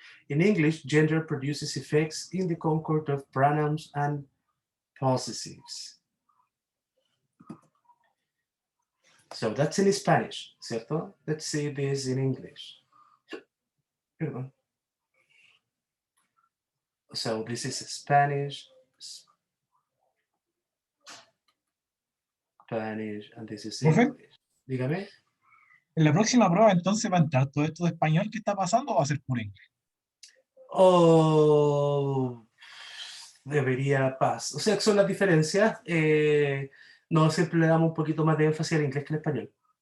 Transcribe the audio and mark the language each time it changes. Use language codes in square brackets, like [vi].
[en] In English, gender produces effects in the concord of pronouns and possessives. So that's in Spanish, ¿cierto? Let's see this in English. [es] Perdón. [en] So this is Spanish, and this is [es] Profe. [en] English. [es] Dígame. En la próxima prueba, entonces, ¿va a entrar todo esto de español que está pasando o va a ser puro inglés? O debería pasar. O sea, son las diferencias. No siempre le damos un poquito más de énfasis al inglés que al español.